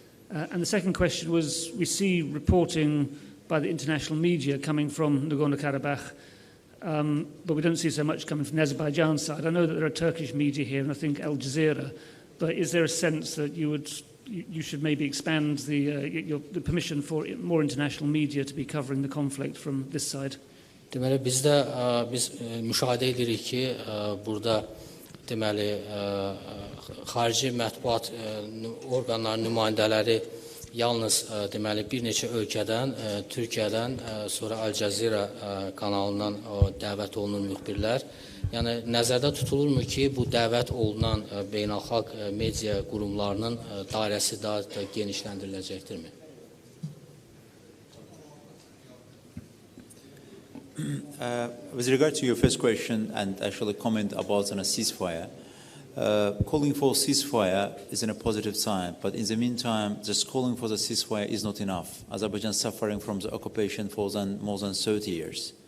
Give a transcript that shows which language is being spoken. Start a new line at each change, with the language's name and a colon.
English: And the second question was, we see reporting by the international media coming from Nagorno-Karabakh, but we don't see so much coming from the Azerbaijan side. I know that there are Turkish media here, and I think Al Jazeera, but is there a sense that you should maybe expand the permission for more international media to be covering the conflict from this side?
Azerbaijani: Deməli, biz müşahidə edirik ki, burada deməli, xarici mətbuat orqanlarının nümayəndələri yalnız deməli, bir neçə ölkədən, Türkiyədən, sonra Al Jazeera kanalından dəvət olunur müxbirlər. Yəni, nəzərdə tutulurmu ki, bu dəvət olunan beynəlxalq media qurumlarının dairəsi daha da genişləndiriləcəkdirmi?
English: With regard to your first question and actually comment about a ceasefire, calling for ceasefire is a positive sign, but in the meantime, just calling for the ceasefire is not enough. Azerbaijan is suffering from the occupation for more than 30 years.